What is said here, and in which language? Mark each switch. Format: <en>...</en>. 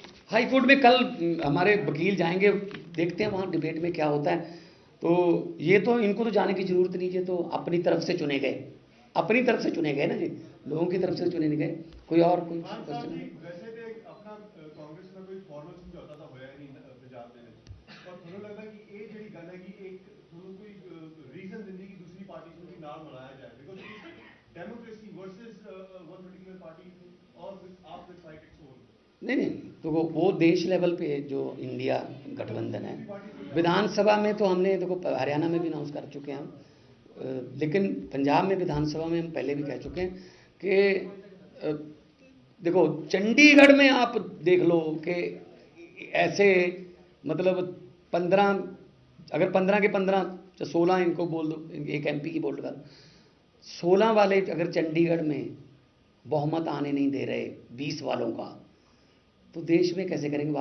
<hi>High court में कल हमारे वकील जाएंगे, देखते हैं वहाँ डिबेट में क्या होता है। तो ये तो इनको तो जाने की जरूरत नहीं, ये तो अपनी तरफ से चुने गए, अपनी तरफ से चुने गए ना जी, लोगों की तरफ से चुने नहीं गए। कोई और कोई वैसे भी अपना</hi> <pa>ਕਾਂਗਰਸ ਨਾਲ ਕੋਈ ਫਾਰਮਲ ਸਮਝੌਤਾ ਤਾਂ ਹੋਇਆ ਨਹੀਂ ਪੰਜਾਬ ਦੇ ਵਿੱਚ, ਪਰ ਤੁਹਾਨੂੰ ਲੱਗਦਾ ਕਿ ਇਹ ਜਿਹੜੀ ਗੱਲ ਹੈ ਕਿ ਇੱਕ ਤੁਹਾਨੂੰ ਕੋਈ ਰੀਜ਼ਨ ਦਿੰਦੀ ਕਿ ਦੂਸਰੀ ਪਾਰਟੀ ਨੂੰ ਵੀ ਨਾਲ ਮਿਲਾਇਆ ਜਾਏ,</pa> <en>Because democracy versus one particular party और आप with fight its own?</en> <hi>नहीं, तो वो देश लेवल पे जो इंडिया गठबंधन है, विधानसभा में तो हमने देखो हरियाणा में भी अनाउंस कर चुके हैं हम, लेकिन पंजाब में विधानसभा में हम पहले भी कह चुके हैं कि देखो चंडीगढ़ में आप देख लो कि ऐसे मतलब 15 अगर 15 के 15 16 इनको बोल दो, एक एमपी की बोल कर 16 वाले अगर चंडीगढ़ में बहुमत आने नहीं दे रहे 20 वालों का, तो देश में कैसे करेंगे?</hi>